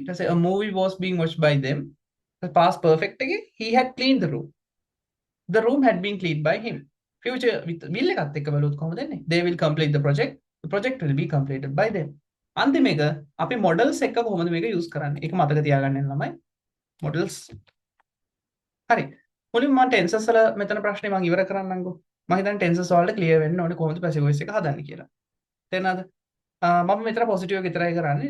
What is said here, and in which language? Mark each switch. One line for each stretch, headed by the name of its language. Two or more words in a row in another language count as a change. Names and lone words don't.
Sinhala: ඊට පස්සේ
English: a movie was being watched by them. past perfect එකේ he had cleaned the room. The room had been cleaned by him. Future with will
Sinhala: එකත් එක්ක බලුවොත් කොහොමද එන්නේ?
English: They will complete the project. The project will be completed by them.
Sinhala: අන්තිම එක අපි models එක කොහොමද මේක use කරන්නේ? ඒක මතක තියාගන්න ළමයි. models. හරි. මුලින්ම මම tenses වල මෙතන ප්‍රශ්නේ මම ඉවර කරන්නම්කෝ. මම හිතන්නේ tenses වලට clear වෙන්න ඕනේ කොහොමද
English: passive voice
Sinhala: එක හදන්නේ කියලා. තේරෙනවද? මම මෙතන positive එක විතරයි කරන්නේ.